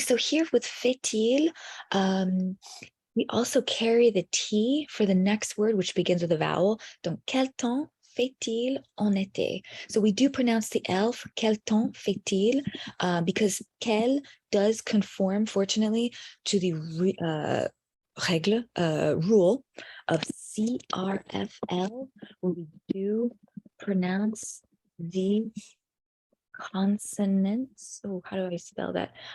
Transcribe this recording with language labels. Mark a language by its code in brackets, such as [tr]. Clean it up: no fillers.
[en] So here with fait-il, we also carry the T for the next word, which begins with a vowel. [fr] Donc, quel temps fait-il en été? [en] So we do pronounce the L for quel temps fait-il because quel does conform, fortunately, to the rule of CRFL, where we do pronounce the consonants. Oh, how do I spell that?